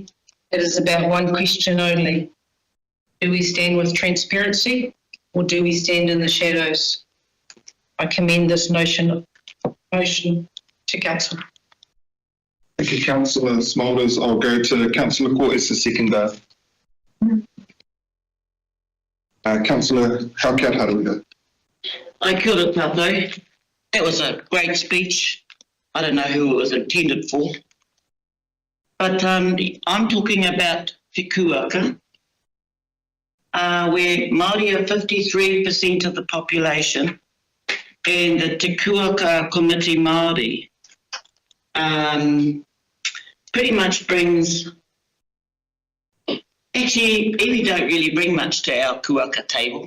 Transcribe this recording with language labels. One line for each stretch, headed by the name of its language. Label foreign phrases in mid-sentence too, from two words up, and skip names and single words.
English: It is about one question only. Do we stand with transparency or do we stand in the shadows? I commend this motion to Council. Thank you, Councillor Smolders. I'll go to Councillor Court as the seconder. Councillor Haukiat Haruga.
Māori: Kia ora tātou.
English: That was a great speech. I don't know who it was intended for. But I'm talking about Te Kuaka, where Māori are 53% of the population, and the Te Kuaka Committee Māori pretty much brings, actually, iwi don't really bring much to our Kuaka table.